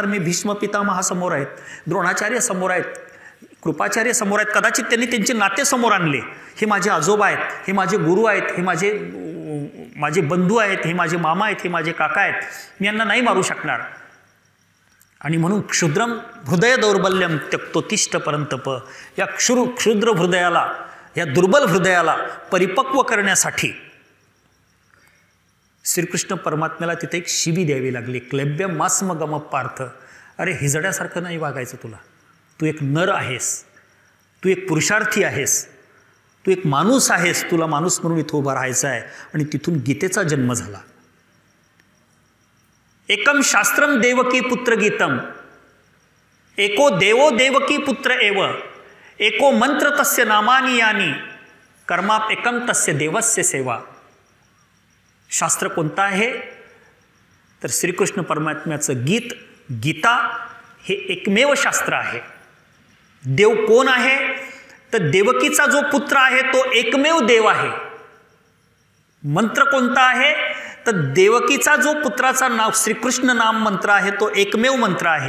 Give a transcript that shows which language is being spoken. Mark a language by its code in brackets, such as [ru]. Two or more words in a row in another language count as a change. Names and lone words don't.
[mr] मी भीष्म पितामहा समोर आहेत, द्रोणाचार्य समोर आहेत, कृपाचार्य समोर आहेत, कदाचित त्यांनी त्यांचे नाते समोर आणले. हे माझे आजोबा आहेत, हे माझे गुरु आहेत, हे माझे बंधू आहेत, हे माझे मामा आहेत, हे माझे काका आहेत, मी यांना नाही मारू शकणार. आणि म्हणून [sa] क्षुद्रम हृदय दौर्बल्यम त्यक्तोतिष्ठ परंतप, [mr] या क्षुद्र हृदयाला, या दुर्बल हृदयाला परिपक्व करण्यासाठी श्रीकृष्ण परमात्म्याला तिथे एक शिबी द्यावी लागली. [sa] क्लैब्य मास्म गम पार्थ, [mr] अरे हिजड्यासारखं नाही वागायचं तुला, तू एक नर आहेस, तू एक पुरुषार्थी आहेस, तू एक माणूस आहेस, तुला माणूस म्हणून इथं उभा राहायचं आहे. आणि तिथून गीतेचा जन्म झाला. [sa] एकम शास्त्रम देवकी पुत्र गीतम, एको देवो देवकी पुत्र एव, एको मंत्र तस्य नामानी यानी, कर्माप एकम तस्य देवस्य सेवा. [mr] शास्त्र कोणतं आहे तर श्रीकृष्ण परमात्म्याचं गीता हे एकमेव शास्त्र आहे. देव कोण आहे तर देवकीचा जो पुत्र आहे तो एकमेव देव आहे. मंत्र कोणता आहे तर देवकीचा जो पुत्राचा नाव श्रीकृष्ण नाम मंत्र आहे तो एकमेव मंत्र आहे.